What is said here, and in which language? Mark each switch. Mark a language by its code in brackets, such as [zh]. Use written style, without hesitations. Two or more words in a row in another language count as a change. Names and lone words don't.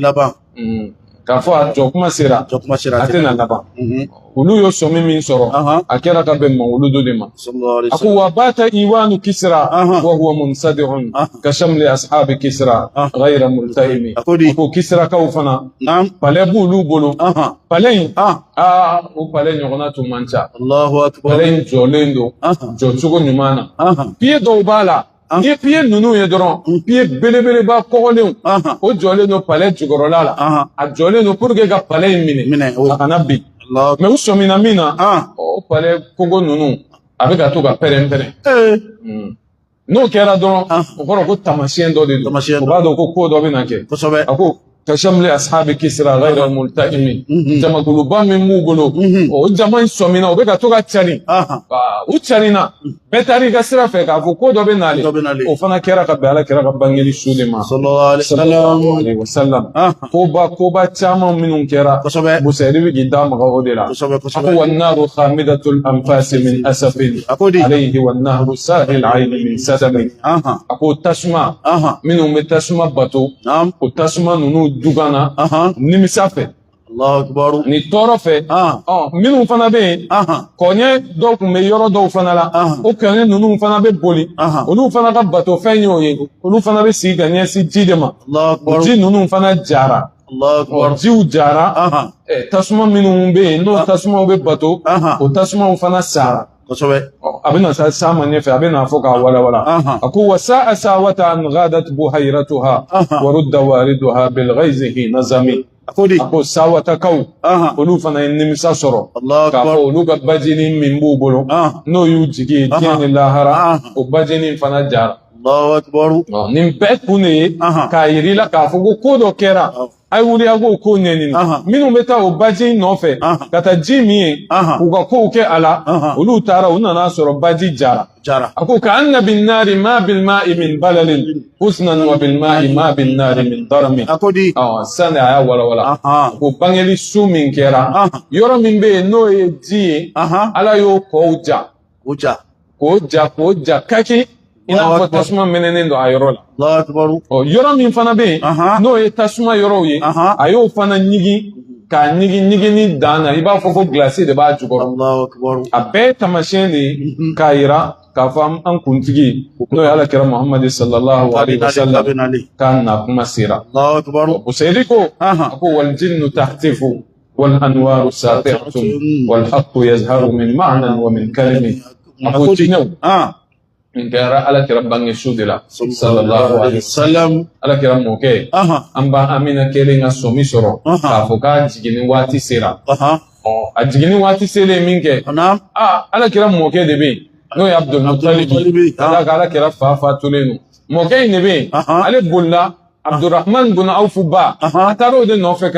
[bm] k'a fɔ a jɔ kuma sera a tɛna laban olu y'o sɔmi min sɔrɔ a kɛra ka bɛn mawuludu de ma a ko [ar] وبات إيوان كسرى وهو منصدع كشمل أصحاب كسرى غير ملتئم [bm] a ko kisrakaw fana palais b'olu bolo palais in o palais ɲɔgɔnna tun man ca palais in jɔlen don jɔcogo ɲuman na pied dɔw b'a la ni ye pied ninnu ye dɔrɔn pied belebeleba kɔgɔlenw o jɔlen don palais jukɔrɔla la a jɔlen don [fr] pour que [bm] ka palais in minɛ a kana bin mais u sɔmina min na o palais kogo ninnu a bɛ ka to ka pɛrɛn-pɛrɛn n'o kɛra dɔrɔn o kɔrɔ ko tamasiyɛn dɔ de don o b'a dɔn ko dɔ bɛ na kɛ a ko [ar] كشمل أصحاب كسرى غير ملتئم [bm] jamakuluba min b'u bolo o jama in sɔmina o bɛ ka to ka cari u carina bɛɛ taara i ka sira fɛ k'a fɔ ko dɔ bɛ nale o fana kɛra ka bɛn ala kɛra ka bangeli su de ma [ar] صلى الله عليه وسلم [bm] koba caman minnu kɛra busayiri bɛ k'i da maga o de la a ko [ar] والنار خامدة الأنفاس من أسف عليه والنار ساهي العين من سدم [bm] a ko tasuma minnu bɛ tasuma bato o tasuma ninnu dugana nimisa fɛ ni tɔɔrɔ fɛ minnu fana bɛ yen kɔɲɛ dɔw tun bɛ yɔrɔ dɔw fana la o kɔɲɛ ninnu fana bɛ boli olu fana ka bato fɛn y'o ye olu fana bɛ sigi ka ɲɛsin ji de ma ji ninnu fana jara jiw jara tasuma minnu bɛ yen n'o tasumaw bɛ bato o tasumaw fana sara a bɛna s'a ma ɲɛfɛ a bɛna fɔ k'a walawala a ko [ar] وساء ساوة أن غاضت بحيرتها ورد واردها بالغيظ حين ظمي [bm] a ko sa'watakaw olu fana ye nimisa sɔrɔ k'a fɔ olu ka bajinin min b'u bolo n'o y'u jigi diɲɛ ni lahara o bajinin fana jara nin bɛɛ kun de ye k'a yir'i la k'a fɔ ko dɔ kɛra ay wuli ago ko ɲɛɲini minnu bɛ taa o baji nɔfɛ ka taa ji min ye u ka kow kɛ a la olu taara u nana sɔrɔ baji jara a ko [ar] كأن بالنار ما بالماء من بلل حزنا وبالماء ما بالنار من ضرم [bm] a ko di sani a y'a walawala ko bangeli su min kɛra yɔrɔ min bɛ yen n'o ye ji ye ala y'o kɔw ja k'o ja kaki i n'a fɔ tasuma mɛnɛnen don a yɔrɔ la yɔrɔ min fana bɛ yen n'o ye tasuma yɔrɔw ye a y'o fana ɲigi k'a ɲigi ni dan na i b'a fɔ ko gilasi de b'a jukɔrɔ a bɛɛ ye taamasiyɛn de ye k'a yira k'a fɔ an kuntigi n'o ye alakira muhamadi [ar] صلى الله عليه وسلم [bm] k'a na kuma sera usayidi ko a ko [ar] والجن تهتف والأنوار ساطعة والحق يظهر من معنى ومن كلم [bm] a ko jinɛw min kɛra alakira bange su de la [ar] صلى الله عليه وسلم [bm] alakira mɔkɛ an ba amina kelen ka sɔmi sɔrɔ k'a fɔ k'a jiginni waati sera a jiginni waati selen min kɛ alakira mɔkɛ de bɛ yen n'o ye abdulmutalibi ka alakira fa fatulen don mɔkɛ in de bɛ yen ale bolila abdurrahman bin awfu ba a taara o de nɔfɛ